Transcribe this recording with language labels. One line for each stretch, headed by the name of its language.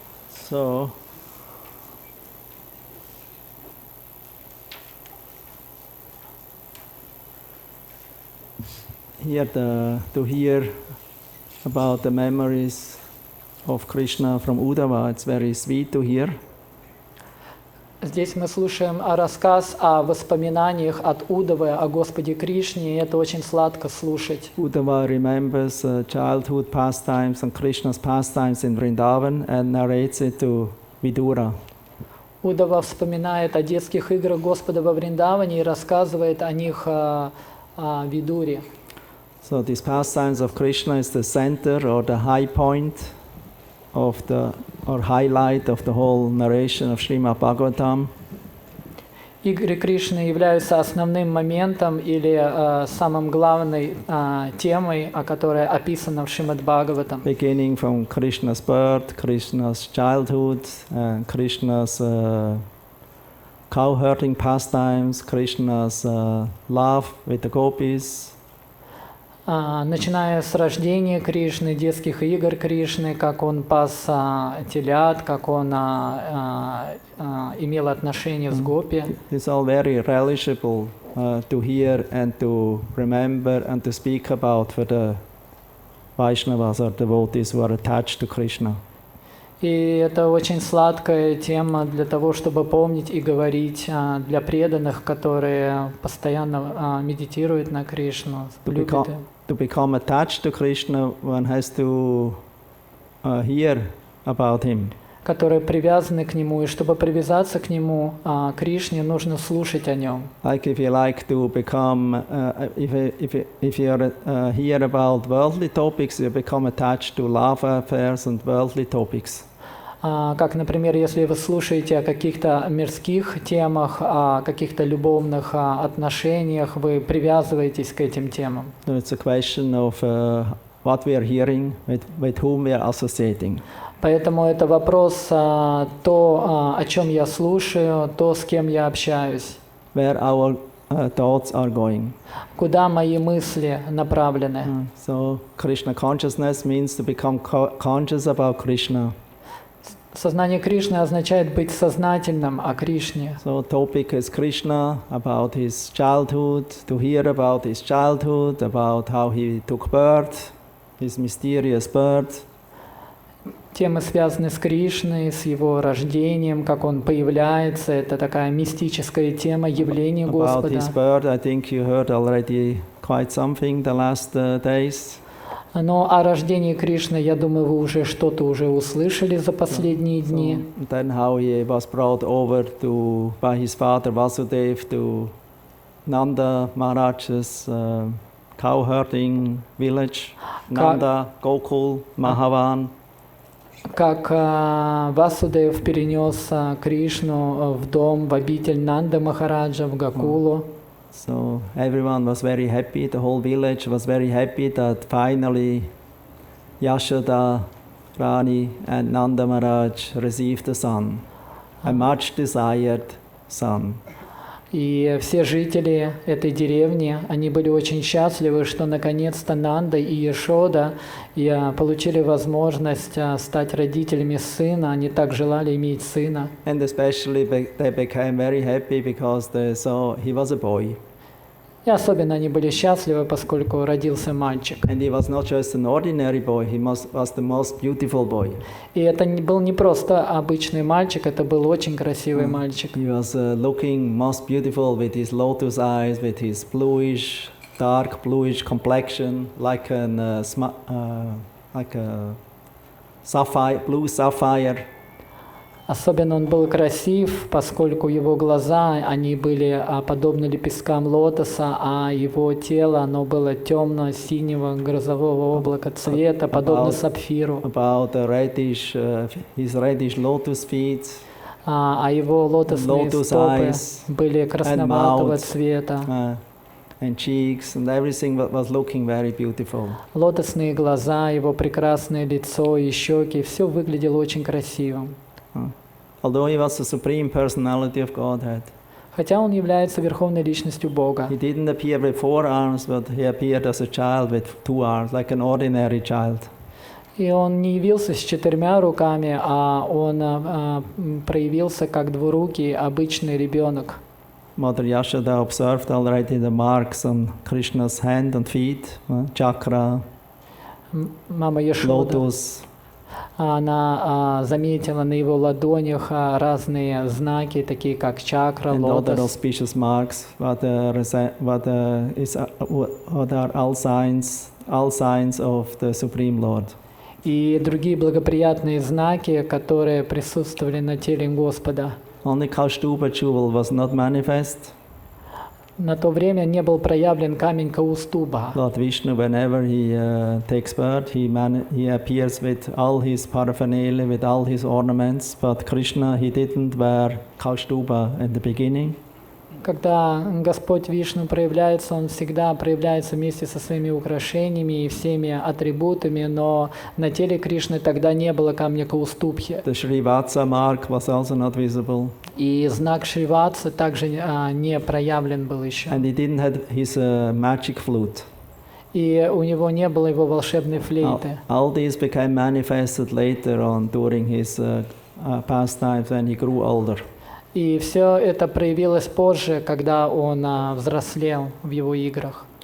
English: So, here to hear about the memories of Krishna from Uddhava, it's very sweet to hear.
Russian: Здесь мы слушаем рассказ о воспоминаниях от Уддавы о Господе Кришне, и это очень сладко слушать.
English: Uddhava remembers childhood pastimes and Krishna's pastimes in Vrindavan and narrates it to Vidura.
Russian: Уддава вспоминает о детских играх Господа во Вриндаване и рассказывает о них Видуре.
English: So these pastimes of Krishna is the center or the high point of the or highlight of the whole narration of Shrimad-Bhagavatam.
Russian: Игры Кришны являются основным моментом или самым главной темой, которая описана в Шримад-Бхагаватам.
English: Beginning from Krishna's birth, Krishna's childhood, and Krishna's cow-herding pastimes, Krishna's love with the gopis.
Russian: Начиная с рождения Кришны, детских игр Кришны, как он пас телят, как он имел отношения с гопи.
English: It's all very relishable to hear and to remember and to speak about for the Vaishnavas or devotees who are attached to Krishna.
Russian: И это очень сладкая тема для того, чтобы помнить и говорить для преданных, которые постоянно медитируют на Кришну, любят.
English: To become attached to Krishna, one has to hear about him.
Russian: Которые привязаны к нему, и чтобы привязаться к нему, Кришне, нужно слушать о нем.
English: Like if you like to become, if you hear about worldly topics, you become attached to love affairs and worldly topics.
Russian: Как, например, если вы слушаете о каких-то мирских темах, о каких-то любовных отношениях, вы привязываетесь к этим темам.
English: So it's a question of what we are hearing, with whom we are associating.
Russian: Поэтому это вопрос то, о чем я слушаю, то, с кем я общаюсь.
English: Where our thoughts are going.
Russian: Куда мои мысли направлены.
English: So Krishna consciousness means to become conscious about Krishna.
Russian: Сознание Кришны означает быть сознательным о Кришне.
English: So topic is Krishna, about his childhood, to hear about his childhood, about how he took birth, his mysterious birth.
Russian: Темы связаны с Кришной, с его рождением, как он появляется. Это такая мистическая тема явления Господа.
English: About his birth, I think you heard already quite something the last days.
Russian: Но о рождении Кришны, я думаю, вы уже что-то уже услышали за последние дни.
English: Then how he was brought over to by his father Vasudeva to Nanda Maharaja's cow-herding village, Nanda, Gokul, Mahavan.
Russian: Как Васудев перенес Кришну в дом, в обитель Нанда Махараджа, в Гокулу.
English: So everyone was very happy, the whole village was very happy that finally Yashoda, Rani and Nanda Maharaj received a son, a much desired son.
Russian: И все жители этой деревни, они были очень счастливы, что наконец-то Нанда и Яшода получили возможность стать родителями сына. Они так желали иметь сына.
English: And especially they became very happy because they saw he was a boy.
Russian: И особенно они были счастливы, поскольку родился мальчик.
English: And he was not just an ordinary boy, he was the most beautiful boy.
Russian: И это был не просто обычный мальчик, это был очень красивый мальчик.
English: He was looking most beautiful with his lotus eyes, with his bluish, dark bluish complexion, like a sapphire, blue sapphire.
Russian: Особенно он был красив, поскольку его глаза, они были подобны лепесткам лотоса, а его тело, оно было темно-синего грозового облака цвета, подобно сапфиру.
English: About his reddish lotus feet.
Russian: А его лотосные стопы были красноватого цвета.
English: And cheeks and everything was looking very beautiful.
Russian: Лотосные глаза, его прекрасное лицо и щеки, все выглядело очень красивым.
English: Although he was the supreme personality of Godhead.
Russian: Хотя он является верховной личностью Бога.
English: He didn't appear with 4 arms, but he appeared as a child with 2 arms, like an ordinary child.
Russian: И он не явился с 4 руками, а он проявился как двурукий, обычный ребенок.
English: Mother Yashoda observed already the marks on Krishna's hand and feet, chakra,
Russian: Мама Яшода,
English: lotus.
Russian: она заметила на его ладонях разные знаки, такие как чакра,
English: And other
Russian: лотос.
English: auspicious marks, what are all signs of the Supreme Lord.
Russian: И другие благоприятные знаки, которые присутствовали на теле Господа.
English: Only Kaustuba jewel was not manifest.
Russian: На то время не был проявлен камень Каустуба.
English: Lord Vishnu, whenever he takes birth, he appears with all his paraphernalia, with all his ornaments. But Krishna, he didn't wear Kaustuba at the beginning.
Russian: Когда Господь Вишну проявляется, Он всегда проявляется вместе со своими украшениями и всеми атрибутами, но на теле Кришны тогда не было камня Каустубхи.
English: The Srivatsa mark was also not visible.
Russian: И знак Шриватса также не проявлен был еще.
English: And he didn't have his magic flute.
Russian: И у него не было его волшебной флейты.
English: All these became manifested later on during his pastimes when he grew older.
Russian: И все это проявилось позже, когда он взрослел в его играх.